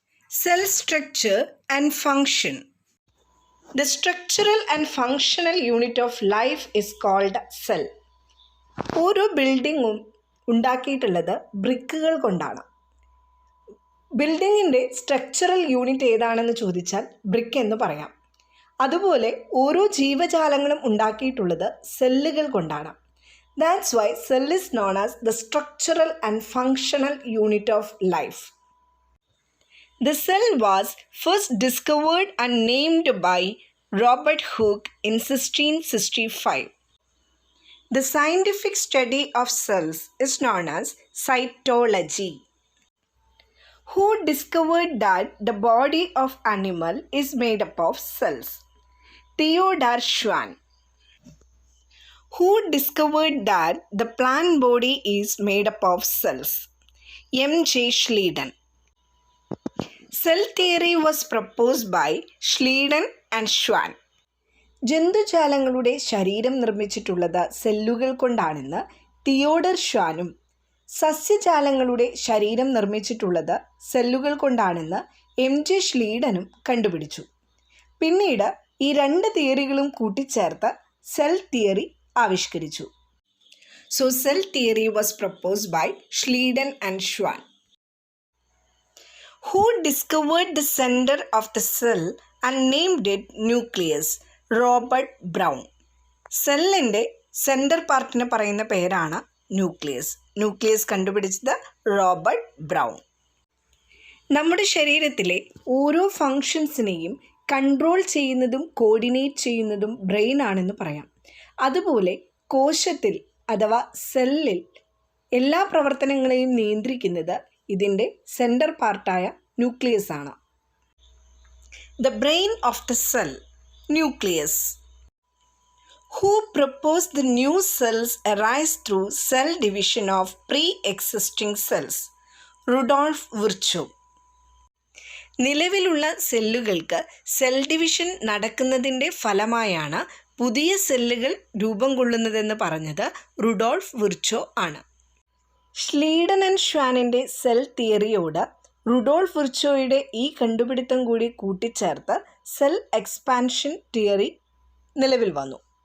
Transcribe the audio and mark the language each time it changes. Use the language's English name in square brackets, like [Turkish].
[English] Cell structure and function. The structural and functional unit of life is called cell. [Malayalam] ഓരോ ബിൽഡിങ്ങും ഉണ്ടാക്കിയിട്ടുള്ളത് ബ്രിക്കുകൾ കൊണ്ടാണ്. ബിൽഡിങ്ങിൻ്റെ structural unit ഏതാണെന്ന് ചോദിച്ചാൽ ബ്രിക്ക് എന്ന് പറയാം. അതുപോലെ ഓരോ ജീവജാലങ്ങളും ഉണ്ടാക്കിയിട്ടുള്ളത് സെല്ലുകൾ കൊണ്ടാണ്. [English] That's why cell is known as the structural and functional unit of life. The cell was first discovered and named by Robert Hooke in 1665. The scientific study of cells is known as cytology. Who discovered that the body of animal is made up of cells? Theodor Schwann. Who discovered that the plant body is made up of cells? M.J. Schleiden. Cell theory was proposed by Schleiden and Schwann. [Malayalam] ജന്തുജാലങ്ങളുടെ ശരീരം നിർമ്മിച്ചിട്ടുള്ളത് സെല്ലുകൾ കൊണ്ടാണെന്ന് Theodore ഷ്വാനും സസ്യജാലങ്ങളുടെ ശരീരം നിർമ്മിച്ചിട്ടുള്ളത് സെല്ലുകൾ കൊണ്ടാണെന്ന് M.J. ഷ്ലീഡനും കണ്ടുപിടിച്ചു. പിന്നീട് ഈ രണ്ട് തിയറികളും കൂട്ടിച്ചേർത്ത് സെൽ തിയറി ആവിഷ്കരിച്ചു. [English] So cell theory was proposed by Schleiden and Schwann. Who discovered the center of the cell and named it nucleus? [Malayalam] Robert brown. സെല്ലിൻ്റെ സെൻറ്റർ പാർട്ടിന് പറയുന്ന പേരാണ് ന്യൂക്ലിയസ്. ന്യൂക്ലിയസ് കണ്ടുപിടിച്ചത് റോബർട്ട് ബ്രൗൺ. നമ്മുടെ ശരീരത്തിലെ ഓരോ ഫങ്ഷൻസിനെയും കൺട്രോൾ ചെയ്യുന്നതും കോർഡിനേറ്റ് ചെയ്യുന്നതും ബ്രെയിൻ ആണെന്ന് പറയാം. അതുപോലെ കോശത്തിൽ അഥവാ സെല്ലിൽ എല്ലാ പ്രവർത്തനങ്ങളെയും നിയന്ത്രിക്കുന്നത് ഇതിൻ്റെ സെൻറ്റർ പാർട്ടായ ന്യൂക്ലിയസ് ആണ്. [English] The brain of the cell, nucleus. Who proposed the new cells arise through cell division of pre-existing cells? [Malayalam] Rudolf Virchow. നിലവിലുള്ള സെല്ലുകൾക്ക് സെൽ ഡിവിഷൻ നടക്കുന്നതിൻ്റെ ഫലമായാണ് പുതിയ സെല്ലുകൾ രൂപം കൊള്ളുന്നതെന്ന് പറഞ്ഞത് റുഡോൾഫ് വിർച്ചോ ആണ്. ഷ്ലീഡൻ ആൻഡ് ഷ്വാനിൻ്റെ സെൽ തിയറിയോട് റുഡോൾഫ് വിർച്ചോയുടെ ഈ കണ്ടുപിടുത്തം കൂടി കൂട്ടിച്ചേർത്ത് സെൽ എക്സ്പാൻഷൻ തിയറി നിലവിൽ വന്നു.